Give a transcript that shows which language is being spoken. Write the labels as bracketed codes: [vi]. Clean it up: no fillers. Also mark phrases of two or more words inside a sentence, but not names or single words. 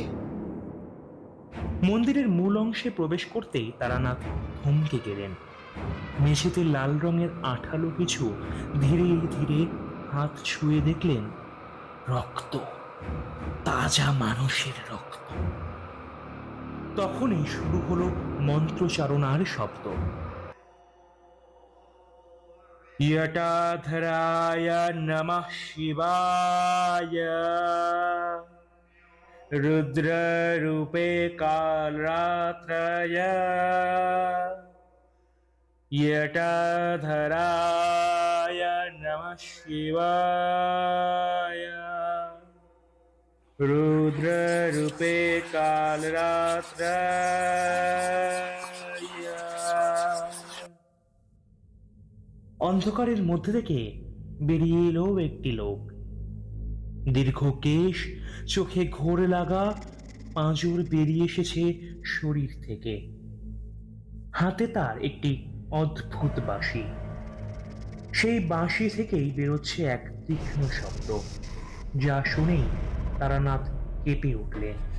[bn] মন্দিরের মূল অংশে প্রবেশ করতেই তারানাথ থমকে গেলেন। মেঝেতে লাল রঙের আঠালো কিছু ধীরে ধীরে হাত ছুঁয়ে দেখলেন রক্ত, তাজা মানুষের রক্ত। তখনই শুরু হলো মন্ত্রচারণার শব্দ। [sa] यटाधराय नमः शिवाय, रुद्ररूपे कालरात्रय, यटाधराय नमः शिवाय, रुद्ररूपे कालरात्रय। [bn] অন্ধকারের মধ্যে থেকে বেরিয়ে এলো একটি লোক। দীর্ঘ কেশ, চোখে ঘোর লাগা, পাঁজর বেরিয়ে এসেছে শরীর থেকে। হাতে তার একটি অদ্ভুত বাঁশি। সেই বাঁশি থেকেই বেরোচ্ছে এক তীক্ষ্ণ শব্দ, যা শুনেই তারানাথ কেঁপে উঠলেন।